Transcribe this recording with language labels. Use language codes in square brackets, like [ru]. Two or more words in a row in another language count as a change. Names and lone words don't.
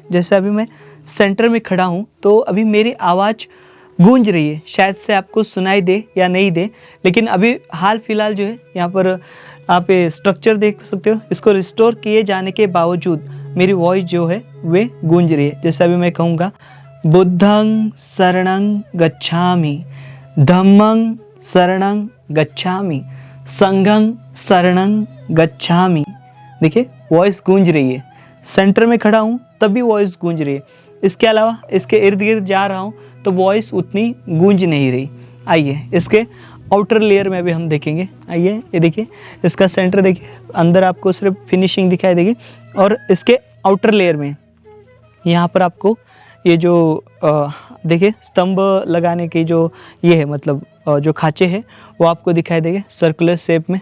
[hi] जैसे अभी मैं सेंटर में खड़ा हूँ तो अभी मेरी आवाज़ गूंज रही है, शायद से आपको सुनाई दे या नहीं दे, लेकिन अभी हाल फिलहाल जो है यहाँ पर आप ये स्ट्रक्चर देख सकते हो, इसको रिस्टोर किए जाने के बावजूद मेरी वॉइस जो है वे गूंज रही है। जैसे अभी मैं कहूँगा [pi] बुद्धं शरणं गच्छामि, धम्मं शरणं गच्छामि, संघं शरणं गच्छामि। [hi] देखिए वॉइस गूंज रही है। सेंटर में खड़ा हूँ तब भी वॉइस गूंज रही है। इसके अलावा इसके इर्द गिर्द जा रहा हूँ तो वॉइस उतनी गूंज नहीं रही। आइए इसके [en] outer layer [hi] में भी हम देखेंगे। आइए ये देखिए, इसका सेंटर देखिए, अंदर आपको सिर्फ फिनिशिंग दिखाई देगी, और इसके [en] outer layer [hi] में यहाँ पर आपको ये जो देखिए स्तंभ लगाने की जो ये है, मतलब जो खांचे हैं वो आपको दिखाई देंगे [en] circular shape [hi] में।